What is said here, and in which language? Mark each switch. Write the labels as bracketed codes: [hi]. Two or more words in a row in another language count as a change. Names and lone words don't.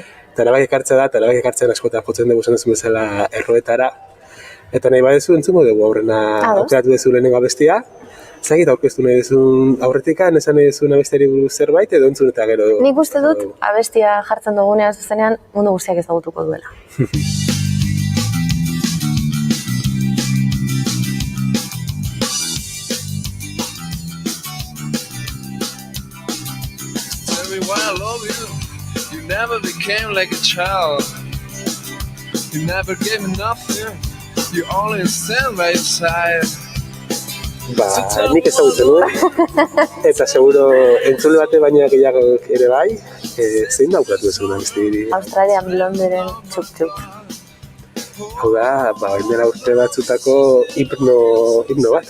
[eu] Eta erabaki ekartzea da, eta erabaki ekartzen askotan jotzen dugu zen bezala erroetara. Eta nahi badezu entzungo dugu aurrena aukeratu dezu lehenengo abestia. Zagit aurkeztu nahi duzun aurretikan, esan nahi duzun abestiari buruz zerbait edo entzun eta gero... Nik uste dut abestia jartzen dugunean zuzenean mundu guztiak ezagutuko duela. [en] Tell me why I love you. You never became like a child. You never gave me nothing. You only stand by your side. [eu] Nik ezagutzen nuen, eta seguro entzule bate baina gehiago ere bai, zein da aukeratu duzun abesti? Australian Blonderen Txup Txup. Hau da, baina urte batzutako himno bat,